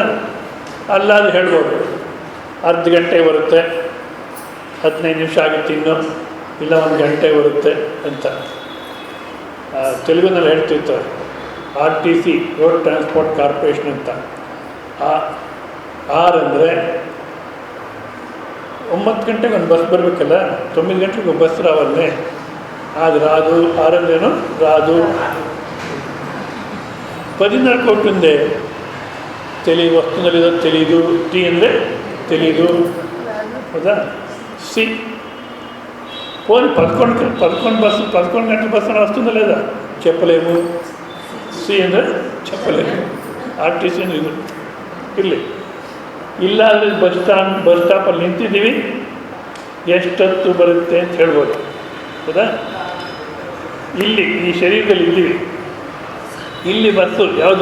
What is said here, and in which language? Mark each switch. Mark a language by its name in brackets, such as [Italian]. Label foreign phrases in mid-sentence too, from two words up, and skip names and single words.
[Kannada] ಅಲ್ಲಾದರೂ ಹೇಳ್ಬೋದು ಅರ್ಧ ಗಂಟೆ ಬರುತ್ತೆ, 15 ನಿಮಿಷ ಆಗುತ್ತೆ, ಇನ್ನೂ ಇಲ್ಲ 1 ಗಂಟೆ ಬರುತ್ತೆ ಅಂತ. ತೆಲುಗಿನಲ್ಲಿ ಹೇಳ್ತಿರ್ತಾರೆ, RTC [English] Road Transport Corporation [Kannada] ಅಂತ. ಅಂದರೆ 9 ಗಂಟೆಗೆ ಒಂದು ಬಸ್ ಬರಬೇಕಲ್ಲ, 9 ಗಂಟೆಗೆ ಬಸ್ ರಾವಲ್ಲೇ. [Telugu] అది రాదు, ఆరందేను రాదు. 10:30 కొట్టిందే తెలియదు, వస్తుందో లేదో తెలీదు. [Kannada] టీ ಅಂದರೆ తెలీదు, ಹೌದಾ? [Telugu] ಸಿ పోనీ 11 గంటల బస్సు వస్తుందో లేదా చెప్పలేము. [Kannada] ಸಿ ಅಂದರೆ చెప్పలేము. RTC ಇದು ಇರಲಿ. ಇಲ್ಲ ಅಂದರೆ ಬಸ್ ಸ್ಟಾಪಲ್ಲಿ ನಿಂತಿದ್ದೀವಿ, ಎಷ್ಟೊತ್ತು ಬರುತ್ತೆ ಅಂತ ಹೇಳ್ಬೋದು, ಹೌದಾ? ಇಲ್ಲಿ ಈ ಶರೀರದಲ್ಲಿ ಇದ್ದೀವಿ. ಇಲ್ಲಿ ಬಸ್ಸು ಯಾವುದು?